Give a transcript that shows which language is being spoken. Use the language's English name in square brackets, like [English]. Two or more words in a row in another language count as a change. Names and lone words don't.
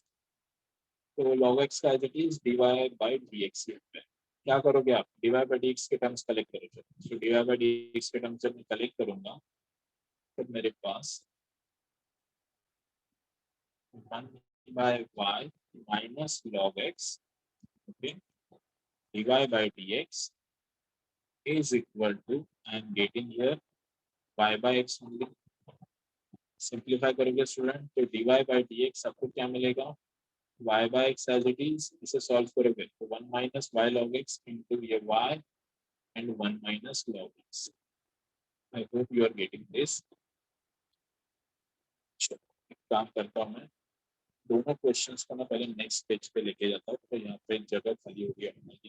[English] तो log x का as it is dy by dx है। [Hindi] क्या करोगे आप? [English] dy by dx के terms collect [Hindi] करोगे। तो [English] dy by dx के टर्म्स [Hindi] जब मैं [English] कलेक्ट [Hindi] करूंगा तो मेरे पास [English] 1 by y minus log x, okay, dy by dx is equal to, I am getting here y by x only. [Hindi] सिंप्लीफाई करोगे स्टूडेंट तो [English] dy by dx [Hindi] आपको क्या मिलेगा? [English] y by x as it is, [Hindi] इसे सॉल्व करोगे तो [English] 1 minus y log x into ये y and 1 minus log x. I hope you are getting this. [Hindi] एक काम करता हूँ मैं, दोनों क्वेश्चंस को ना पहले [English] next page [Hindi] पे लेके जाता हूँ, तो यहाँ पे जगह खाली हो गया हमारी।